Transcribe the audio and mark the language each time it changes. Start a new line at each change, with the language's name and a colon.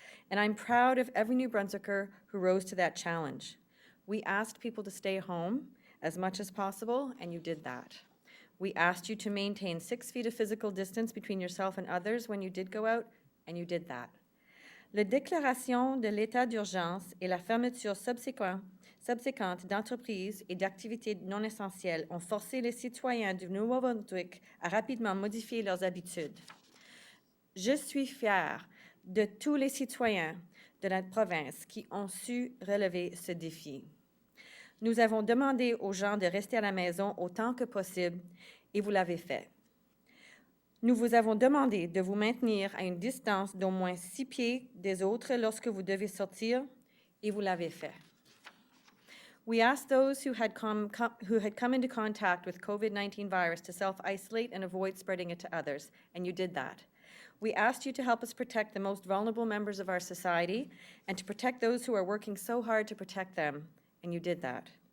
English: And I'm proud of every New Brunswicker who rose to that challenge. We asked people to stay home as much as possible, and you did that. We asked you to maintain 6 feet of physical distance between yourself and others when you did go out, and you did that.
French: La déclaration de l'état d'urgence et la fermeture subséquente d'entreprises et d'activités non essentielles ont forcé les citoyens du Nouveau-Brunswick à rapidement modifier leurs habitudes. Je suis fière de tous les citoyens de notre province qui ont su relever ce défi. Nous avons demandé aux gens de rester à la maison autant que possible et vous l'avez fait. Nous vous avons demandé de vous maintenir à une distance d'au moins 6 pieds des autres lorsque vous devez sortir et vous l'avez fait.
English: We asked those who had come into contact with COVID-19 virus to self-isolate and avoid spreading it to others, and you did that. We asked you to help us protect the most vulnerable members of our society and to protect those who are working so hard to protect them, and you did that.